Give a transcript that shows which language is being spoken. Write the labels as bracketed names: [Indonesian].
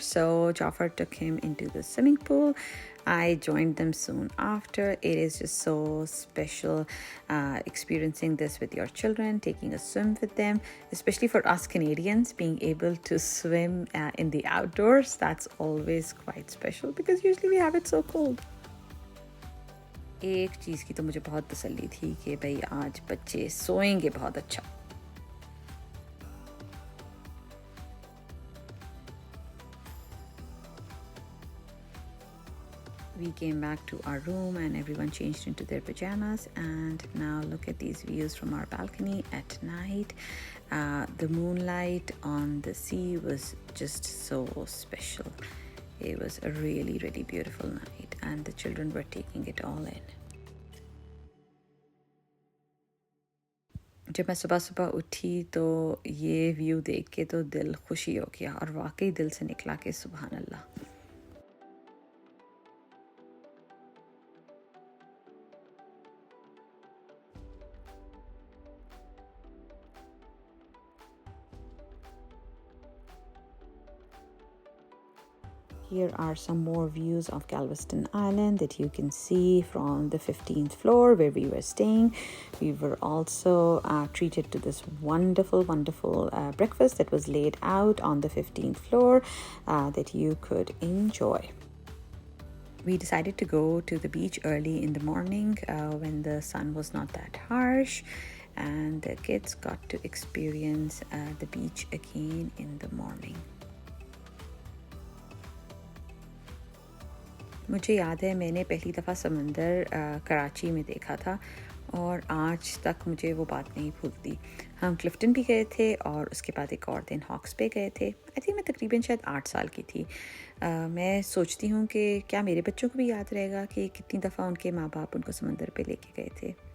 [English] So Jafar took him into the swimming pool. I joined them soon after. It is just so special experiencing this with your children, taking a swim with them, especially for us Canadians, being able to swim in the outdoors. That's always quite special because usually we have it so cold. [Hindi] एक चीज़ की तो मुझे बहुत तसल्ली थी कि भाई आज बच्चे सोएंगे बहुत अच्छा. [English] We came back to our room and everyone changed into their pajamas, and now look at these views from our balcony at night. The moonlight on the sea was just so special. It was a really, really beautiful night and the children were taking it all in. [Hindi] जब मैं सुबह सुबह उठी तो ये view देख के तो दिल खुशी हो गया और वाकई दिल से निकला कि सुभान अल्लाह. [English] Here are some more views of Galveston Island that you can see from the 15th floor where we were staying. We were also treated to this wonderful breakfast that was laid out on the 15th floor that you could enjoy. We decided to go to the beach early in the morning when the sun was not that harsh, and the kids got to experience the beach again in the morning. [Hindi] मुझे याद है मैंने पहली दफ़ा समंदर कराची में देखा था और आज तक मुझे वो बात नहीं भूलती. हम क्लिफ्टन भी गए थे और उसके बाद एक और दिन हॉक्स पे गए थे. [English] I think [Hindi] मैं तकरीबन शायद 8 साल की थी. मैं सोचती हूँ कि क्या मेरे बच्चों को भी याद रहेगा कि कितनी दफ़ा उनके माँ बाप उनको समंदर पे लेके गए थे.